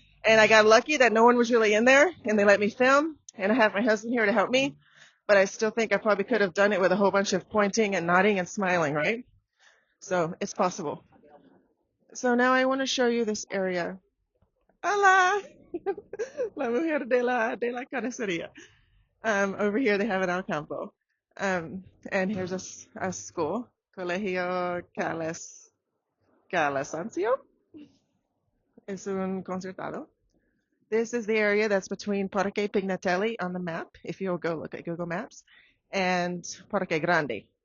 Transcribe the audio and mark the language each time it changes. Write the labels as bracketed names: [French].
[English] And I got lucky that no one was really in there and they let me film, and I have my husband here to help me. But I still think I probably could have done it with a whole bunch of pointing and nodding and smiling, right? So it's possible. So now I want to show you this area. [Spanish] Hola! La mujer de la carnicería. [English] Over here they have an Alcampo. And here's a school. [Spanish] Colegio Calasancio. Es un concertado. [English] This is the area that's between Parque Pignatelli on the map, if you'll go look at Google Maps, and Parque Grande.